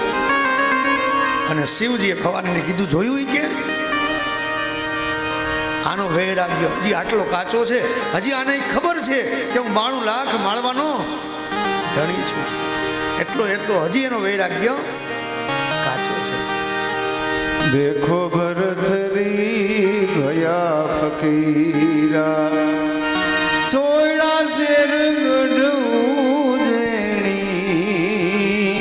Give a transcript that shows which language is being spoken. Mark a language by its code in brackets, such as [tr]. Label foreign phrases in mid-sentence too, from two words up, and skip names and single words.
[gu] અને શિવજીએ ભવાનીને કીધું, જોયું કે આનો વૈરાગ્ય હજી આટલો કાચો છે, હજી આને ખબર છે કે હું 92 લાખ માળવાનો ધણી છું, એટલો હજી એનો વૈરાગ્ય કાચો છે. [hi] देखो भरथरी भया फकीरा छोड़ा शेर गढ़ू देनी.